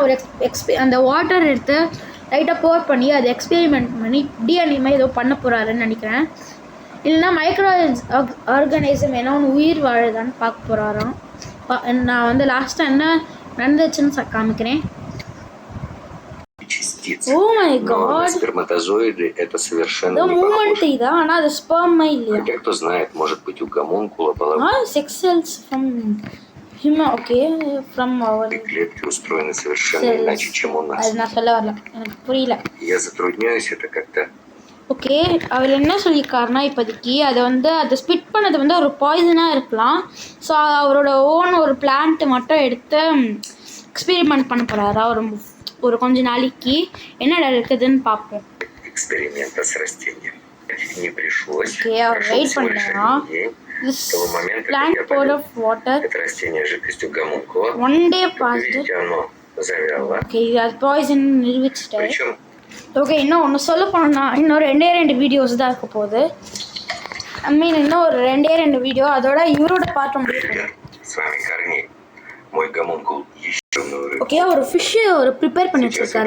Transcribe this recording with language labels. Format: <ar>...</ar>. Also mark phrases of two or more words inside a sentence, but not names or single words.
<ta>ஒரு அந்த வாட்டர் எடுத்து லைட்டாக போர் பண்ணி அதை எக்ஸ்பெரிமெண்ட் பண்ணி டிஎன்ஏ மாதிரி ஏதோ பண்ண போகிறாருன்னு நினைக்கிறேன். இல்லைன்னா</ta> <en>micro organism</en> <ta>என்ன ஒன்று உயிர் வாழுதான்னு பார்க்க போகிறாராம். நான் வந்து லாஸ்ட்டாக என்ன நடந்துச்சுன்னு காமிக்கிறேன்.</ta> <en>Oh my god,</en> <ru>сперматозоиды это совершенно не похоже. Да, она это sperm இல்லையா? Хотя кто знает, может быть у гомункула была...</ru> <en>sex cells from human, okay, from our...</en> <ru>Клетки устроены совершенно иначе, чем у нас.</ru> <ta>அது நான் சொல்ல வரல, எனக்கு புரியல.</ta> <ru>Я затрудняюсь это как-то...</ru> <ta>ஓகே அவர் என்ன சொல்லியிருக்காருன்னா இப்போதைக்கு அதை வந்து அதை ஸ்பிட் பண்ணது வந்து ஒரு பாய்சனாக இருக்கலாம். ஸோ அவரோட ஓன் ஒரு பிளான்ட் மட்டும் எடுத்து எக்ஸ்பெரிமெண்ட் பண்ண போகிறாரா ஒரு கொஞ்ச நாளைக்கு. என்னடா இருக்குதுன்னு பார்ப்போம். ஓகே அவர் வெயிட் பண்ணுறா.</ta> <en>Plant poured of water. One day passed.</en> <ta>ஓகே அது பாய்சன் நிரூபிச்சிட்டாரு. ஓகே இன்னும் ஒன்று சொல்ல போனோம்னா இன்னும் ரெண்டே வீடியோஸ் தான் இருக்க போகுது.</ta> <en>I mean</en> <ta>இன்னும் ஒரு ரெண்டே வீடியோ, அதோட இவரோட பார்ட் முடியும். ஓகே ஒரு ஃபிஷ்ஷு ஒரு ப்ரிப்பேர் பண்ணி வச்சுருக்காரு.</ta>